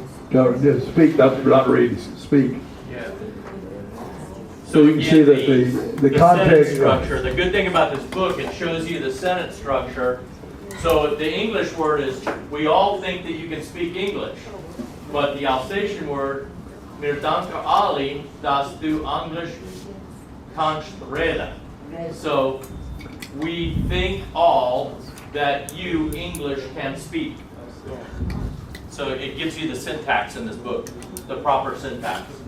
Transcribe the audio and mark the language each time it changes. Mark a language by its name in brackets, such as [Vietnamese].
[English] No, just speak, not read, speak. Yeah. So you can see that the context. Sentence structure. The good thing about this book, it shows you the sentence structure. So the English word is, we all think that you can speak English. But the Alsatian word, [Swiss German] mir danke alle, dass du Englisch kannst reden. [English] So we think all that you English can speak. So it gives you the syntax in this book, the proper syntax.